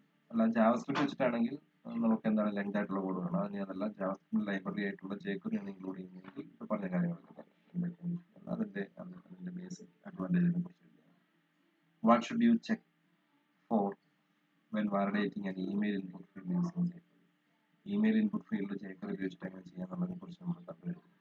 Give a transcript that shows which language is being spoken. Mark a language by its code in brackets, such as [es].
[ml] അല്ല ജാവാസ്ക്രിപ്റ്റ് വെച്ചിട്ടാണെങ്കിൽ നമുക്ക് എന്താണ് ലെങ്ത് ആയിട്ടുള്ള കോഡ് വേണം. അതല്ല ജാവാസ്ക്രിപ്റ്റ് ലൈബ്രറി ആയിട്ടുള്ള jQuery ആണ് ഇൻക്ലൂഡ് ചെയ്യുന്നതെങ്കിൽ ഇപ്പോൾ പറഞ്ഞ കാര്യങ്ങളൊക്കെ അതിന്റെ ബേസിക് അഡ്വാൻറ്റേജിനെ കുറിച്ച്. [en] What should you check for when validating an email input field using jQuery? [ml] Email input field jQuery ഉപയോഗിച്ചിട്ട് എങ്ങനെ ചെയ്യാന്നുള്ളതിനെ കുറിച്ച് നമ്മൾ കണ്ടു.